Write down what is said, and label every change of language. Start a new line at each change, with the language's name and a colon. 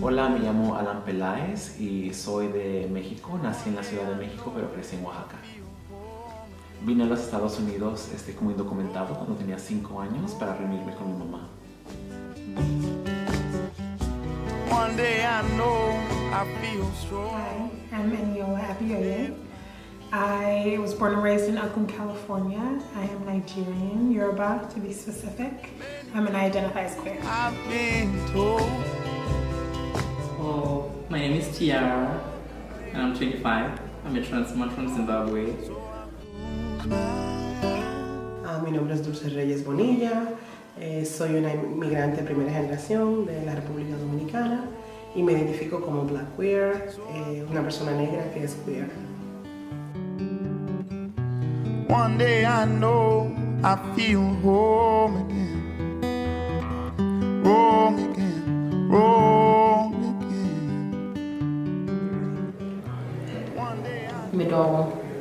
Spanish: Hola, me llamo Alan Peláez y soy de México. Nací en la Ciudad de México, pero crecí en Oaxaca. Vine a los Estados Unidos como indocumentado cuando tenía 5 años para reunirme con mi mamá.
English: One day I know I feel strong. Hi, I'm Eniola Abioye. I was born and raised in Oakland, California. I am Nigerian, Yoruba to be specific, and I identify as queer. I've been told. Oh, my name is Tiara, and I'm 25. I'm a trans man from Zimbabwe.
Spanish: Mi nombre es Dulce Reyes Bonilla, soy una inmigrante de primera generación de la República Dominicana y me identifico como Black Queer, una persona negra que es queer.
English: One day I know I feel home again, wrong again, wrong again. One day I Medoro.